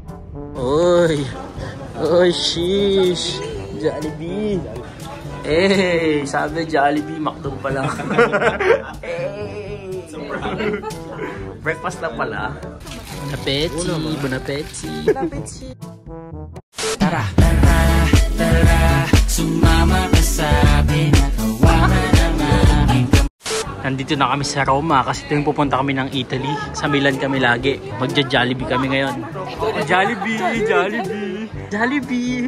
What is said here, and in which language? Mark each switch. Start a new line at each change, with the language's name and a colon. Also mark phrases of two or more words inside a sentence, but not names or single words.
Filipino: Oy! Oy, sheesh! Jollibee! Eh, sabi Jollibee, McDo pala. Breakfast na pala.
French: Bon appétit, bon appétit. Bon appétit.
Filipino: Tara! Sumama ka sa pinakawanan ng aking kamay. Nandito na kami sa Roma kasi ito yung pupunta kami ng Italy. Sa Milan kami lagi. Magja-Jollibee kami ngayon. Jollibee! Jollibee! Jollibee!